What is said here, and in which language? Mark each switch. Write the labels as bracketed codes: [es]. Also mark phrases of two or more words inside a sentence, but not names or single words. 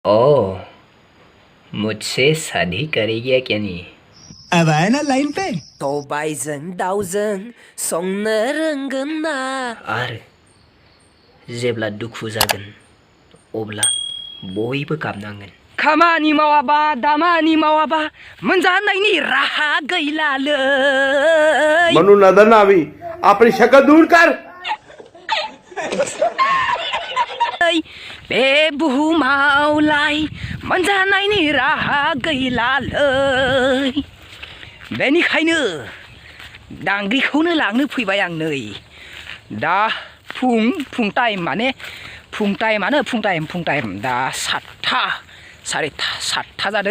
[hi] ओह, मुझसे शादी करेगी क्या नहीं? अब आया ना लाइन पे। [brx] सबायजों दाउजों संनो रोंगोन ना? आरो जेब्ला दुखु जागोन अब्ला बयबो गाबनांगोन। खामानि मावाबा दामानि मावाबा मोनजानायनि राहा गैलालै। [hi] मनु नजर ना आवी, अपनी शक्ल दूर कर। [brx] बे बुहुमावलाय मोनजानायनि राहा गैलालै। बेनिखायनो दांग्रिखौनो लांनो फैबाय आं नै। दा फुं टाइम दा 7:30 जादों।